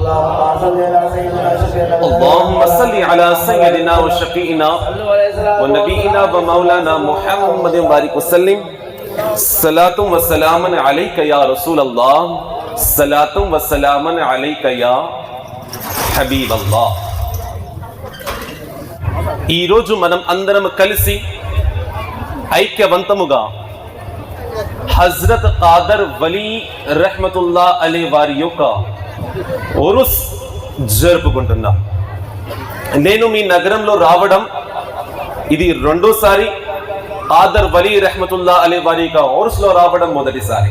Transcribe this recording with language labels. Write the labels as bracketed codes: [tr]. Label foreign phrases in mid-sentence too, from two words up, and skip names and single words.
[ar] اللهم صل على سيدنا وشفيعنا ونبينا ومولانا محمد وبارك وسلم. صلاة وسلام عليك يا رسول الله. صلاة وسلام عليك يا حبيب الله. [te] ఈరోజు మనం అందరం కలిసి ఐక్యవంతముగా హజ్రత్ ఖాదర్ వలీ [ar] رحمة الله عليه [te] వారి యొక్క ఉరుస్ జరుపుకుంటున్నాం. నేను మీ నగరంలో రావడం ఇది రెండోసారి, ఖాదర్ వలీ [ar] رحمة الله عليه [te] వారి యొక్క ఉరుస్లో రావడం మొదటిసారి.